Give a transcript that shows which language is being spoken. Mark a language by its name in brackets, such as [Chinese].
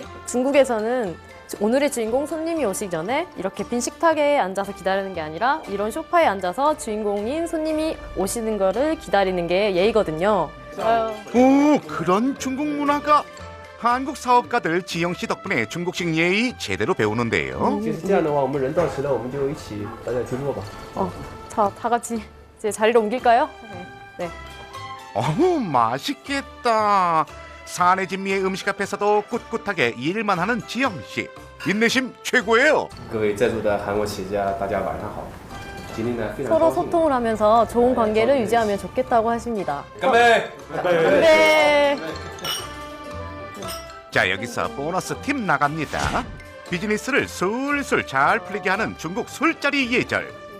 [Korean] 중국에서는 오늘의 주인공 손님이 오시기 전에 이렇게 빈 식탁에 앉아서 기다리는 게 아니라 이런 소파에 앉아서 주인공인 손님이 오시는 거를 기다리는 게 예의거든요. 오, 그런 중국 문화가. 한국 사업가들 지영 씨 덕분에 중국식 예의 제대로 배우는데요. [Chinese] 这样的话，我们人到齐了，我们就一起大家听过吧。 [Korean] 자, 다 같이 이제 자리로 옮길까요? 네. 어우, 맛있겠다. 사내 진미의 음식 앞에서도 꿋꿋하게 일만 하는 지영 씨. 인내심 최고예요. [Chinese] 各位在座的韩国企业家，大家晚上好。今天呢，非常 [Korean] 서로 [Chinese] 高兴。 [Korean] 소통을 하면서 좋은 관계를 유지하면 좋겠다고 하십니다. [Chinese] 干杯！ [Korean] 네. 자, 여기서 보너스 팁 나갑니다. 비즈니스를 술술 잘 풀리게 하는 중국 술자리 예절.